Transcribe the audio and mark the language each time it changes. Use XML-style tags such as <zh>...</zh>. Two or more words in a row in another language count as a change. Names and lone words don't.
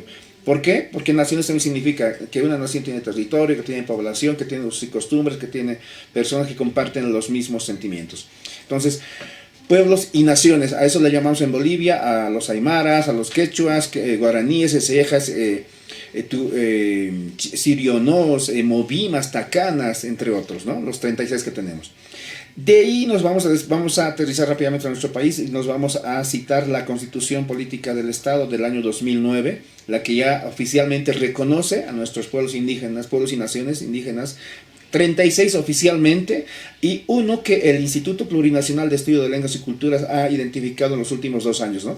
<es>¿Por qué? Porque naciones también significa que una nación tiene territorio, que tiene población, que tiene usos y costumbres, que tiene personas que comparten los mismos sentimientos. Entonces, pueblos y naciones, a eso le llamamos en Bolivia a los aymaras, a los quechuas, guaraníes, cejas, sirionos, movimas, tacanas, entre otros, ¿no? Los 36 que tenemos. De ahí nos vamos a aterrizar rápidamente a nuestro país y nos vamos a citar la Constitución Política del Estado del año 2009, la que ya oficialmente reconoce a nuestros pueblos indígenas, pueblos y naciones indígenas, 36 oficialmente, y uno que el Instituto Plurinacional de Estudio de Lenguas y Culturas ha identificado en los últimos 2 años, ¿no?</es>